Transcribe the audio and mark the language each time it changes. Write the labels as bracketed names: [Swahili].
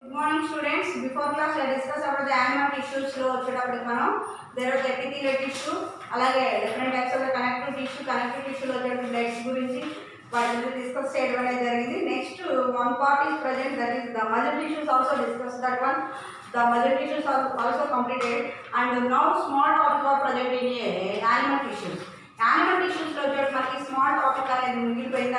[English] before class discuss about the animal tissues [Telugu] లో వచ్చేటప్పటికి మనం [English] there are epithelial tissue, [Telugu] అలాగే డిఫరెంట్ టైప్స్ ఆఫ్ కనెక్టివ్ టిష్యూలో వచ్చేటువంటి బ్లడ్స్ గురించి వాటి గురించి డిస్కస్ చేయడం అనేది జరిగింది. [English] Next one part is present, that is the muscle tissues also discuss that one. The muscle tissues are also completed, and now small topic are present in animal tissues. [Telugu] Animal tissues లో వచ్చే మనకి small topic అనేది మిగిలిపోయింది.